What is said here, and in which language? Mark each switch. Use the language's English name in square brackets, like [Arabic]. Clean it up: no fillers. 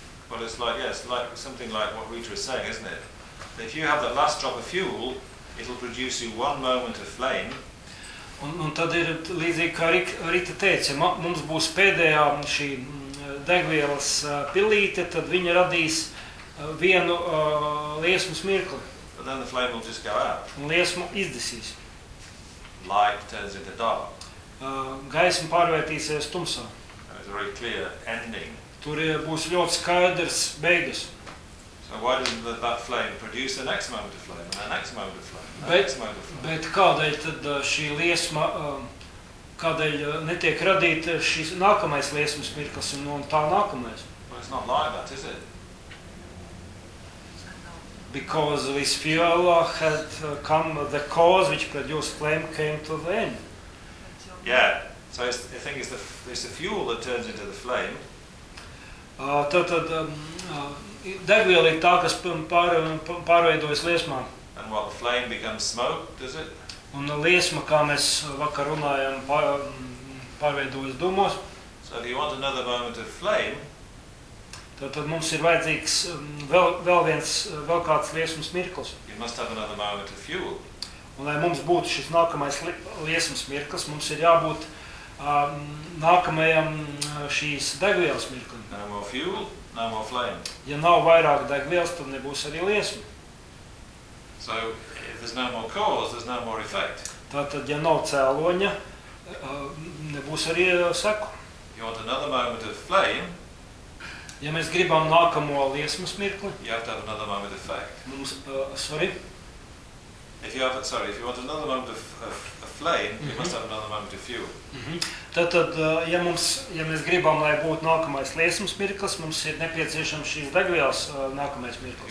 [English] Well, it's like, yes, like something like what Rita is saying, isn't it? That if you have the last drop of fuel, it'll produce you one moment of flame. [Latvian] Un tad ir līdzīgi, kā Rita teica, mums būs pēdējā šī degvielas pilīte, tad viņa radīs vienu liesmu smirkli. [English] But then the flame will just go out. [Latvian] Un liesmu izdesīs. [English] Light turns into dark. [Latvian] Gaisma pārvērtīsies tumsā. [English] It's a very clear ending. [Latvian] Tur būs ļoti skaidrs beigas. [English] So why doesn't that flame produce the next moment of flame, and the next moment of flame, and next moment of flame? [Latvian] Bet kādēļ tad šī liesma, kādēļ netiek radīt šis nākamais liesmas mirklis un tā nākamais? [English] Well, it's not like that, is it? Because this fuel had come, the cause which produced flame came to the end. Yeah, so it's, I think it's the fuel that turns into the flame. [Latvian] Degviela ir tā, kas pārveidojas liesmā. [English] And what, the flame becomes smoke, does it? [Latvian] Un liesma, kā mēs vakar runājam, pārveidojas dūmos. [English] So if you want another moment of flame, [Latvian] tad mums ir vajadzīgs vēl kāds liesmas mirklis. [English] You must have another moment of fuel. [Latvian] Un lai mums būtu šis nākamais liesmas mirklis, mums ir jābūt nākamajam šīs degvielas mirklim. [English] No more fuel, no more flame. [Latvian] Ja nav vairāk degvielas, tad nebūs arī liesma. [English] So, if there's no more cause, there's no more effect. [Latvian] Tātad, ja nav cēloņa, nebūs arī seku. [English] You want another moment of flame. [Latvian] Ja mēs gribam nākamo liesmas mirkli. [English] You have to have another moment of effect. [Latvian] Mums, sorry. [English] If you want another moment of flame, mm-hmm. You must have another moment of fuel. Mm-hmm. [Latvian] Tātad, ja mēs gribam, lai būtu nākamais liesmas mirklis, mums ir nepieciešams šīs degvielas nākamais mirklis.